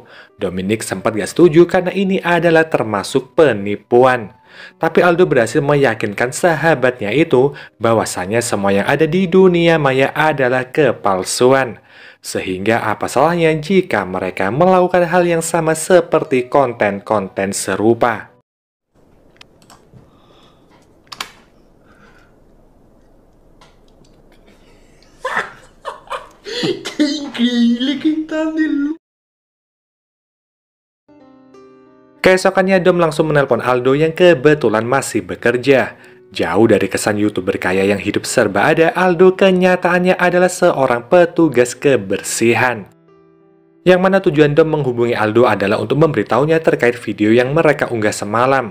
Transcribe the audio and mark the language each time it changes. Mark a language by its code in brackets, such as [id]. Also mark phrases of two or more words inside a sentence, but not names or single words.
[id] Dominic sempat gak setuju karena ini adalah termasuk penipuan. Tapi Aldo berhasil meyakinkan sahabatnya itu bahwasanya semua yang ada di dunia maya adalah kepalsuan. Sehingga apa salahnya jika mereka melakukan hal yang sama seperti konten-konten serupa. [es] ¡Qué increíble que están de luz! [id] Keesokannya Dom langsung menelpon Aldo yang kebetulan masih bekerja. Jauh dari kesan YouTuber kaya yang hidup serba ada, Aldo kenyataannya adalah seorang petugas kebersihan. Yang mana tujuan Dom menghubungi Aldo adalah untuk memberitahunya terkait video yang mereka unggah semalam.